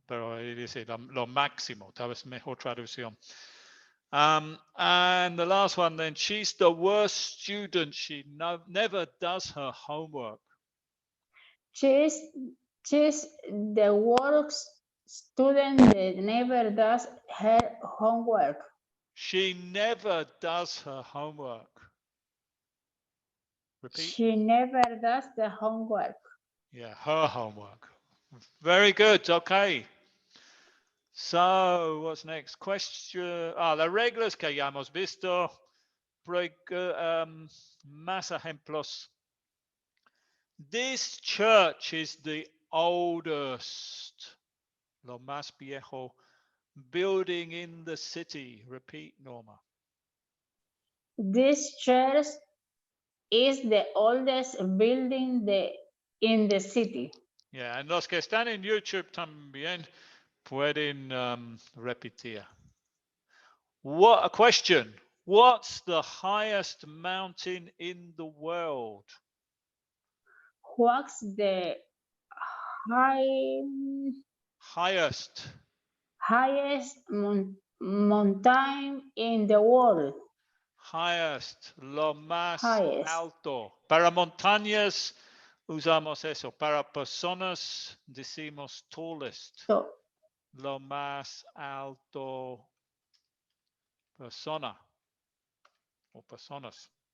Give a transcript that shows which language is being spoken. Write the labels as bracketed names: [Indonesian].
[Spanish] Pero dice lo máximo, tal vez mejor traducción. [English] And the last one then, she's the worst student. She never does her homework. She's the worst student that never does her homework. She never does her homework. Repeat. She never does the homework. Yeah, her homework. Very good. Okay. So, what's next? Question. [Spanish] Las reglas que ya hemos visto. Más ejemplos. [English] This church is the oldest, [Spanish] lo más viejo, [English] building in the city. Repeat, Norma. This church is the oldest building in the city. [Spanish] Yeah, and los que están en YouTube también pueden repetir. [English] What a question. What's the highest mountain in the world? What's the high, Highest. highest mountain in the world? [Spanish] Highest. Lo más [English] Highest. [Spanish] alto. Para montañas usamos eso. Para personas decimos tallest. [English] So, [Spanish] Lo más alto persona o personas.